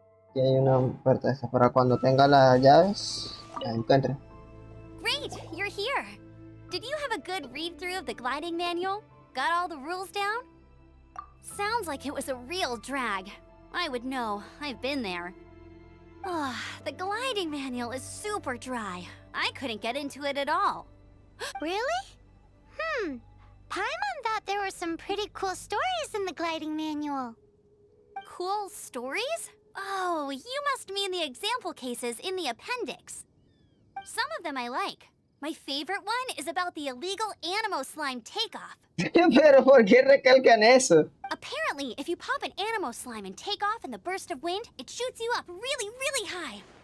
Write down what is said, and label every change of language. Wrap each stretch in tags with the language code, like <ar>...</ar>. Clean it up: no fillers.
<es>Aquí hay una puerta esta para cuando tenga las llaves, la encuentre.</es> <en>Great, you're here. Did you have a good read-through of the gliding manual? Got all the rules down? Sounds like it was a real drag. I would know. I've been there. The gliding manual is super dry. I couldn't get into it at all. Really? Paimon thought there were some pretty cool stories in the gliding manual. Cool stories? Oh, you must mean the example cases in the appendix. Some of them I like. My favorite one is about the illegal Animo slime takeoff.</en> <es>Pero ¿por qué recalcan eso?</es> <en>Apparently, if you pop an Animo slime and take off in the burst of wind, it shoots you up really, really high.</en>